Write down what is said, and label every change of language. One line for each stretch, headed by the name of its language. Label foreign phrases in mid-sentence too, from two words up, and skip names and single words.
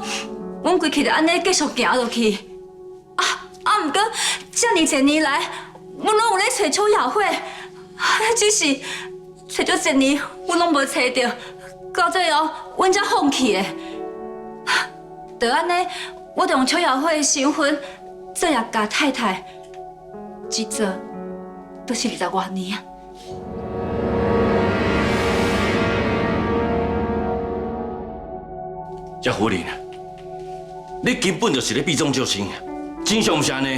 Min Nan Chinese: 阮规气就安尼继续行落去，毋过遮尔侪年来，阮拢有咧找邱雅慧，只是找咗一年，阮拢无找到，到最后阮才放弃的。就安尼，我就用邱雅慧的身份做叶家太太，一做都是20多年啊。叶夫人。你根本就是咧避重就轻，真相毋是安尼。